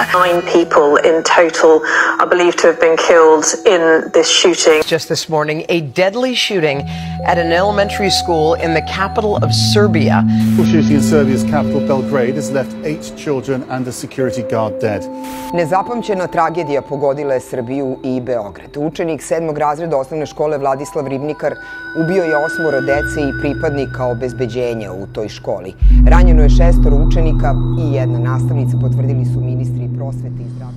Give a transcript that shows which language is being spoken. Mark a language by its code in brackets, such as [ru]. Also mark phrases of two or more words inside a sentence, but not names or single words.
[en] 9 people in total are believed to have been killed in this shooting. Just this morning, a deadly shooting at an elementary school in the capital of Serbia. The shooting in Serbia's capital, Belgrade, has left 8 children and a security guard dead. [sr] Nezapamćena tragedija pogodila je Srbiju i Beograd. Učenik 7. razreda osnovne škole Vladislav Ribnikar ubio je 8 dece i pripadnika obezbeđenja u toj školi. Ranjeno je 6 učenika i 1 nastavnica, potvrdili su ministri prosvete i zdravlja.